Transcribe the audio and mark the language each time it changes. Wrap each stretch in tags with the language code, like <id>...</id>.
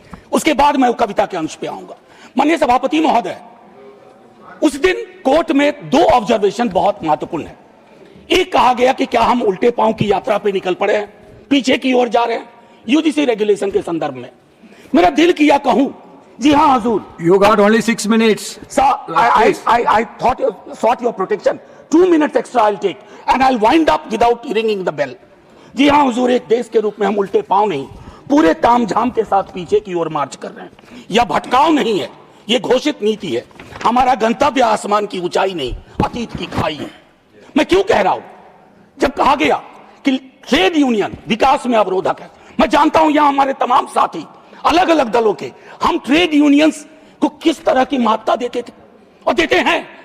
<hi>उसके बाद मैं कविता के अंश पे आऊंगा। माननीय सभापति महोदय, उस दिन कोर्ट में 2 ऑब्जर्वेशन बहुत महत्वपूर्ण है। एक कहा गया कि क्या हम उल्टे पांव की यात्रा पे निकल पड़े हैं, पीछे की ओर जा रहे हैं यूजीसी रेगुलेशन के संदर्भ में। मेरा दिल किया कहूं, जी हाँ हुजूर,</hi> <en>you got only 6 minutes. Sir, I thought you sought your protection. 2 minutes extra I'll take and I'll wind up without ringing the bell.</en> <hi>जी हाँ हुजूर, एक देश के रूप में हम उल्टे पांव नहीं, पूरे तामझाम के साथ पीछे की ओर मार्च कर रहे हैं। यह भटकाव नहीं है, यह घोषित नीति है। हमारा गंतव्य आसमान की ऊंचाई नहीं, अतीत की खाई है। मैं क्यों कह रहा हूं? जब कहा गया कि ट्रेड यूनियन विकास में अवरोधक है, मैं जानता हूं यहां हमारे तमाम साथी अलग अलग दलों के, हम ट्रेड यूनियंस को किस तरह की महत्ता देते थे और देते हैं।</hi>